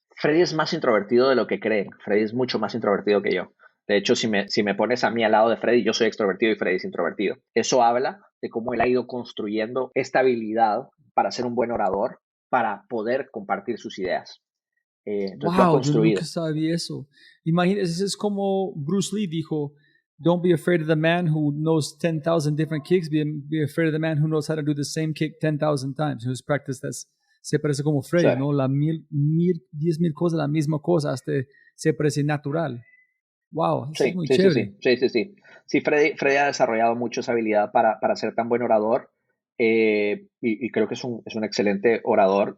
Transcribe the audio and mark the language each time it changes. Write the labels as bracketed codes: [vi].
[es] Freddy es más introvertido de lo que creen. Freddy es mucho más introvertido que yo. De hecho, si me pones a mí al lado de Freddy, yo soy extrovertido y Freddy es introvertido. Eso habla de cómo él ha ido construyendo esta habilidad para ser un buen orador, para poder compartir sus ideas. Entonces lo ha construido. Yo nunca sabía eso. Imagínese, es como Bruce Lee dijo, [en] don't be afraid of the man who knows 10,000 different kicks, be afraid of the man who knows how to do the same kick 10,000 times, who's practiced that. [es] Se parece como Freddy, sí. ¿No? 10,000 cosas, la misma cosa, hasta se parece natural. Wow, eso es muy chévere. Sí, Freddy ha desarrollado mucho esa habilidad para ser tan buen orador y creo que es un excelente orador.